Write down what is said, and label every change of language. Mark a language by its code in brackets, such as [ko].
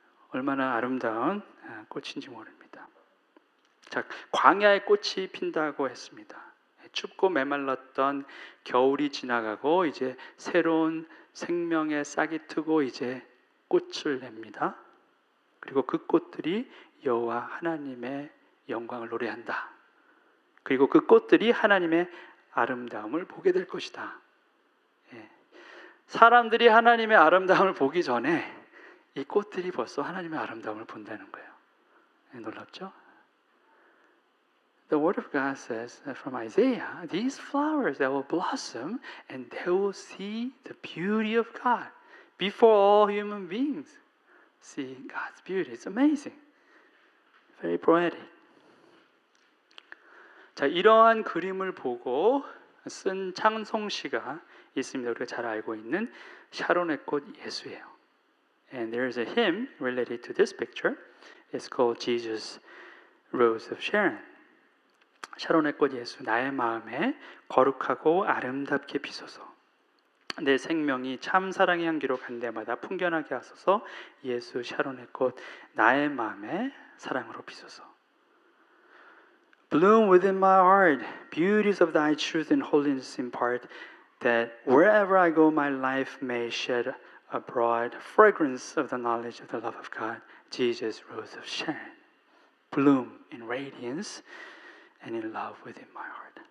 [ko] 얼마나 아름다운 꽃인지 모릅니다. 자, 광야의 꽃이 핀다고 했습니다. 춥고 메말랐던 겨울이 지나가고 이제 새로운 생명의 싹이 트고 이제 꽃을 냅니다. 그리고 그 꽃들이 여호와 하나님의 영광을 노래한다. 그리고 그 꽃들이 하나님의 아름다움을 보게 될 것이다. 예. 사람들이 하나님의 아름다움을 보기 전에 이 꽃들이 벌써 하나님의 아름다움을 본다는 거예요. 예, 놀랍죠? [en] The word of God says from Isaiah, these flowers that will blossom and they will see the beauty of God before all human beings see God's beauty. It's amazing. Very poetic. [ko] 자, 이러한 그림을 보고 쓴 찬송시가 있습니다. 우리가 잘 알고 있는 샤론의 꽃 예수예요. [en] And there is a hymn related to this picture. It's called Jesus Rose of Sharon. [ko] 샤론의 꽃 예수, 나의 마음에 거룩하고 아름답게 비소서. 내 생명이 참 사랑의 향기로 간 데마다 풍겨나게 하소서. 예수 샤론의 꽃, 나의 마음에 사랑으로 비소서. [en] Bloom within my heart, beauties of thy truth and holiness impart, that wherever I go my life may shed abroad fragrance of the knowledge of the love of God. Jesus Rose of Sharon. Bloom in radiance and in love within my heart.